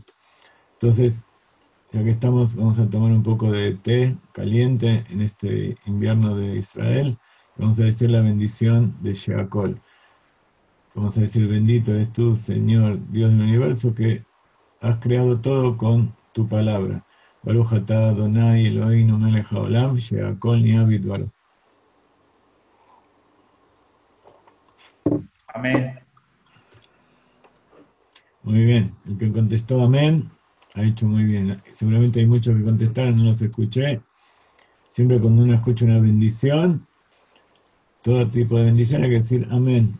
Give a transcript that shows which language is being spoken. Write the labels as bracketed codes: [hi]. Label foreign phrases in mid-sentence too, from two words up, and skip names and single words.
[es] Entonces, ya que estamos, vamos a tomar un poco de té caliente en este invierno de Israel. Vamos a decir la bendición de Sheakol. Vamos a decir, bendito eres tú, Señor, Dios del universo, que has creado todo con tu palabra. [he] ברוך אתה אדוני אלוהינו מלך העולם, שהכל נהיה בדברו. [es] Amén. Muy bien, el que contestó amén ha hecho muy bien. Seguramente hay muchos que contestaron, no los escuché. Siempre cuando uno escucha una bendición, todo tipo de bendición hay que decir amén.